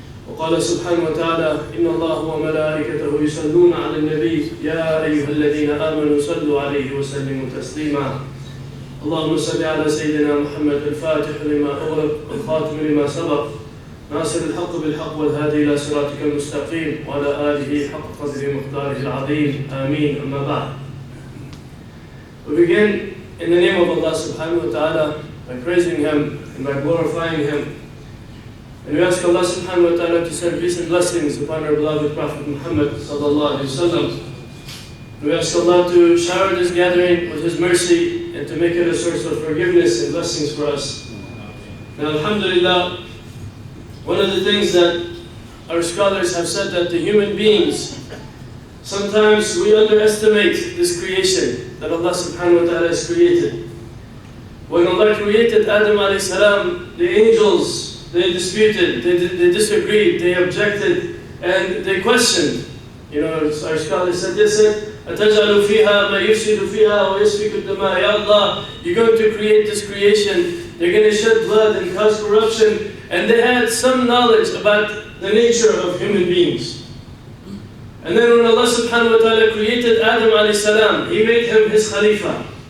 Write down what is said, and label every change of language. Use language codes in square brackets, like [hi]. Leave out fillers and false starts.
[ar] وقال سبحانه وتعالى: إن الله وملائكته يصلون على النبي يا أيها الذين آمنوا صلوا عليه وسلموا تسليما. اللهم صل على سيدنا محمد الفاتح لما أغلق والخاتم لما سبق ناصر الحق بالحق والهادي إلى صراطك المستقيم وعلى آله حق قدره مقداره العظيم آمين. أما بعد. [en] We begin in the name of Allah subhanahu wa ta'ala by praising Him and by glorifying Him. And we ask Allah subhanahu wa ta'ala to send peace and blessings upon our beloved Prophet Muhammad sallallahu alayhi wa sallam. We ask Allah to shower this gathering with His mercy and to make it a source of forgiveness and blessings for us. Now, alhamdulillah, one of the things that our scholars have said that the human beings, sometimes we underestimate this creation that Allah subhanahu wa ta'ala has created. When Allah created Adam alayhi salam, the angels, they disputed, they disagreed, they objected, and they questioned. You know, our scholars said this: [ar] أَتَجْعَلُ فِيهَا مَا يُفْسِدُ فِيهَا وَيَسْفِكُ الدَّمَاءَ. [en] Ya Allah, you're going to create this creation, they're going to shed blood and cause corruption. And they had some knowledge about the nature of human beings. And then when Allah subhanahu wa ta'ala created Adam alayhi salam, He made him His Khalifa.